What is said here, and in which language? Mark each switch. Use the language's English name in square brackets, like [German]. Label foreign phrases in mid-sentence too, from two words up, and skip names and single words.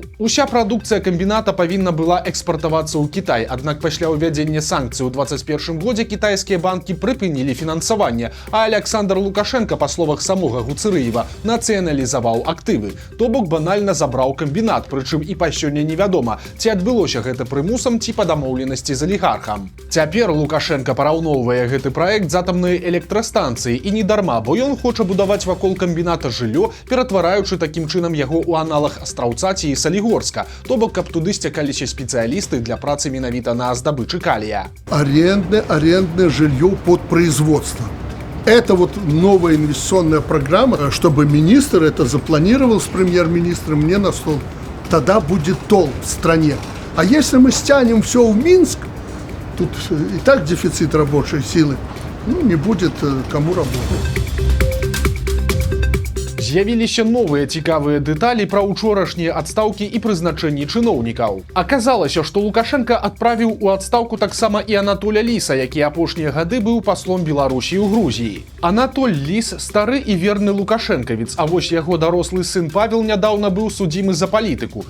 [Belarusian] Уся прадукцыя камбіната павінна была экспартавацца ў Кітай, аднак пасля ўвядзення санкцый у 2021 годзе кітайскія банкі прыпынілі фінансаванне, а Александр Лукашенко, па словах самога Гуцырыева, нацыяналізаваў актывы, то бок банальна забраў камбінат, прычым і па сёння невядома, ці адбылося гэта прымусам ці па дамоўленасці з алігархам. Цяпер Лукашенко параўноўвае гэты праект з атамнай электрастанцыі, і не дарма, бо ён хоча будаваць вакол камбіната жыллё, ператвараючы такім чынам яго ў аналаг Астраўца ці Салігорска, то бок каб туды сцякаліся спецыялісты для працы менавіта на здабычы калия. [Russian] Арендное жилье под производство. Это вот новая инвестиционная программа, чтобы министр это запланировал с премьер-министром мне на стол. Тогда будет толк в стране. А если мы стянем все в Минск, тут и так дефицит рабочей силы, ну, не будет кому работать. [Belarusian] З'явіліся новыя цікавыя дэталі пра учорашнія адстаўкі і прызначэнні чыноўнікаў. Аказалася, што Лукашенко адправіў у адстаўку таксама і Анатоля Ліса, які апошнія гады быў паслом Беларусі ў Грузіі. Анатоль Ліс стары і верны лукашэнкавец, а вось яго дарослы сын Павел нядаўна быў судзімы за палітыку.